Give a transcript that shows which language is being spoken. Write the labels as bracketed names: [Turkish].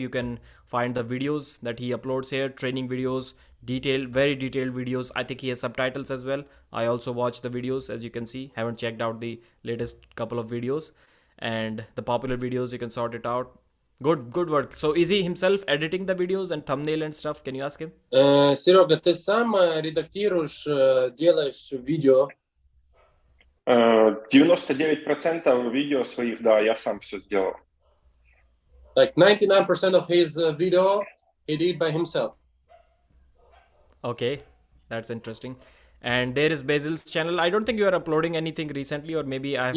[English] You can find the videos that he uploads here, training videos, very detailed videos. I think he has subtitles as well. I also watch the videos, as you can see. Haven't checked out the latest couple of videos. And the popular videos, you can sort it out. Good work. So is he himself editing the videos and thumbnail and stuff? Can you ask him? [Russian] Серега, ты сам редактируешь, делаешь видео? 99% видео своих, да, я сам все сделал. [English] Like 99% of his video he did by himself. Okay, that's interesting. And there is Basyl's channel. I don't think you are uploading anything recently, or maybe I have